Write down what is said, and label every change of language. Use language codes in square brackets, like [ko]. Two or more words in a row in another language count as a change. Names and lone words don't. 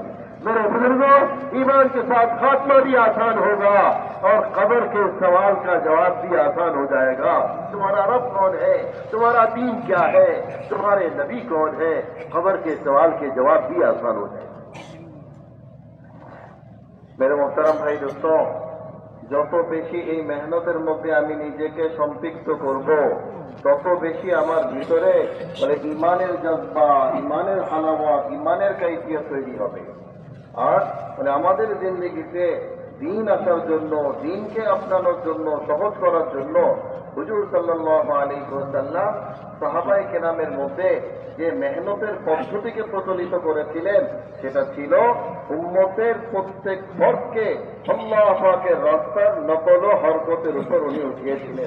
[ur] میرے بزرگوں، ایمان کے ساتھ خاتمہ بھی آسان ہوگا اور قبر کے سوال کا جواب بھی آسان ہو جائے گا۔ تمہارا رب کون ہے، تمہارا دین کیا ہے، تمہارے نبی کون ہے، قبر کے سوال کے جواب بھی آسان ہو جائے گا۔ میرے محترم [bn] ভাই দোস্ত, যত বেশি এই মেহনতের মধ্যে আমি নিজেকে সম্পৃক্ত করব তত বেশি আমার ভিতরে বলে ইমানের জজ্বা, ইমানের হালাওয়াত, ইমানের কাইফিয়ত তৈরি হবে। আর মানে আমাদের জিন্দেগিতে দিন আসার জন্য, দিনকে আপনানোর জন্য, সহজ করার জন্য হুজুর সাল্লাল্লাহু আলাইহি ওয়াসাল্লাম সাহাবায়ে কেরামের মধ্যে যে মেহনতের পদ্ধতিকে প্রচলিত করেছিলেন সেটা ছিল উম্মতের প্রত্যেক ফরজকে আল্লাহ পাকের রাস্তার নকল ও হরকতের উপর উনি উঠিয়েছিলেন।